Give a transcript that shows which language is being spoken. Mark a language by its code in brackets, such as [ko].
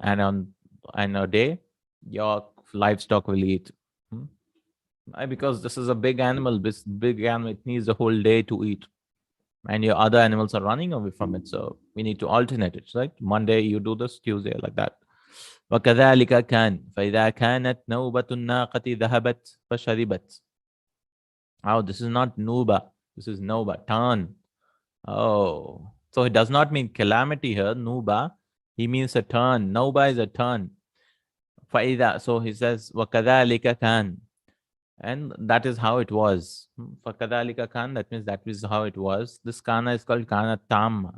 [en] And on a day, your livestock will eat. Because this is a big animal. This big animal, it needs a whole day to eat. And your other animals are running away from it. So we need to alternate it, right? Monday you do this, Tuesday like that. [ar] وكذلك كان فإذا كانت نوبة الناقة ذهبت فشربت. [en] Oh, this is not nuba. This is noba, turn. Oh, so it does not mean calamity here, nuba. He means a turn. Noba is a turn. فإذا, so he says, [ar] وكذلك كان. [en] And that is how it was. [ar] فَكَذَلِكَ كَانَ, [en] that means that is how it was. This kana is called kana tamma.